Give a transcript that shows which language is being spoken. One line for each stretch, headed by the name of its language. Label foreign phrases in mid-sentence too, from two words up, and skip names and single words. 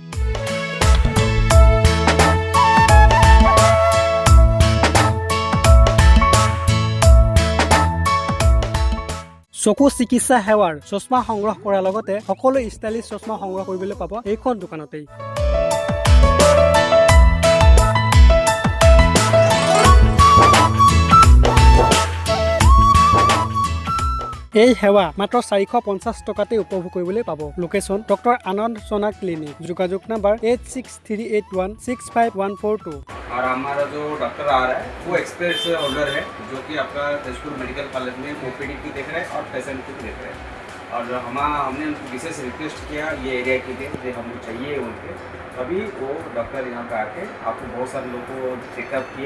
Assamese: চকু চিকিৎসা সেৱাৰ চশমা সংগ্ৰহ কৰাৰ লগতে সকলো ষ্টাইলিছ চশমা সংগ্ৰহ কৰিবলৈ পাব এইখন দোকানতেই। এই সেৱা মাত্ৰ 450 টকাতে উপভোগ কৰিবলৈ পাব। লোকেশ্যন ডক্টৰ আনন্দ সোনা ক্লিনিক, যোগাযোগ नंबर 8638165142।
Hindi: और हमारा जो डॉक्टर आ रहा है वो
English: expert holder
Hindi: है जो कि आपका तेजपुर मेडिकल कॉलेज में ओपीडी की देख रहे हैं और पेशेंट की देख रहे हैं। और हमने उनको विशेष रिक्वेस्ट किया ये एरिया के लिए जो हमको चाहिए उनके, तभी वो डॉक्टर यहाँ पे आके आपको बहुत सारे लोग को चेकअप किए।